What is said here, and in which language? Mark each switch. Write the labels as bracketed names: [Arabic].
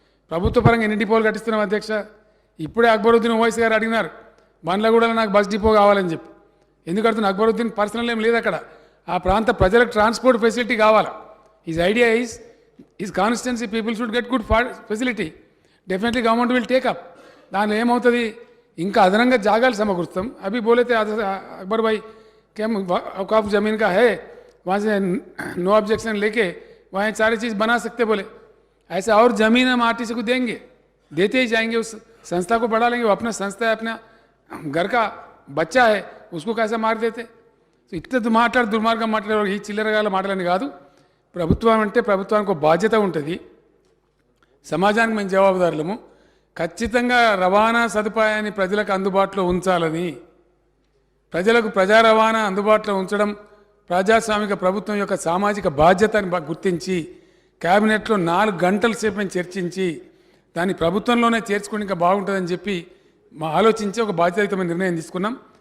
[Telugu] ప్రభుత్వ పరంగా ఎన్ని డిపోలు కట్టిస్తున్నాం అధ్యక్ష? ఇప్పుడే అక్బరుద్దీన్ ఓవైసీ గారు అడిగినారు బండ్లగూడలో నాకు బస్ డిపో కావాలని చెప్పి. ఎందుకు అడుగుతున్నా? అక్బరుద్దీన్ పర్సనల్ ఏం లేదు అక్కడ, ఆ ప్రాంత ప్రజలకు ట్రాన్స్పోర్ట్ ఫెసిలిటీ కావాలా. [English] His idea is constituency people should get good facility, definitely government will take up. [Telugu] దానిలో ఏమవుతుంది, ఇంకా అదనంగా జాగాలు సమకూరుస్తాం. [Hindi] అభి బోలేతే అక్బర్ భాई क्या औकाफ ज़मीन का है, वहाँ से नो ऑब्जेक्शन लेके वहाँ सारी चीज़ बना सकते बोले. ऐसा और ज़मीन हम आरटीसी को देंगे, देते ही जाएंगे, उस संस्था को बढ़ा लेंगे. वो अपना संस्था है, अपना घर का बच्चा है, उसको कैसे मार देते. [Telugu] సో ఇట్లా దుర్మార్గం మాట్లాడే ఈ చిల్లరగాల మాటలని కాదు. ప్రభుత్వం అంటే ప్రభుత్వానికి ఒక బాధ్యత ఉంటుంది, సమాజానికి మేము జవాబుదారులము. ఖచ్చితంగా రవాణా సదుపాయాన్ని ప్రజలకు అందుబాటులో ఉంచాలని, ప్రజలకు ప్రజా రవాణా అందుబాటులో ఉంచడం ప్రజాస్వామిక ప్రభుత్వం యొక్క సామాజిక బాధ్యతని గుర్తించి కేబినెట్లో 4 గంటల సేపు మేము చర్చించి దాన్ని ప్రభుత్వంలోనే చేర్చుకుని ఇంకా బాగుంటుందని చెప్పి ఆలోచించి ఒక బాధ్యతాయుతమైన నిర్ణయం తీసుకున్నాం.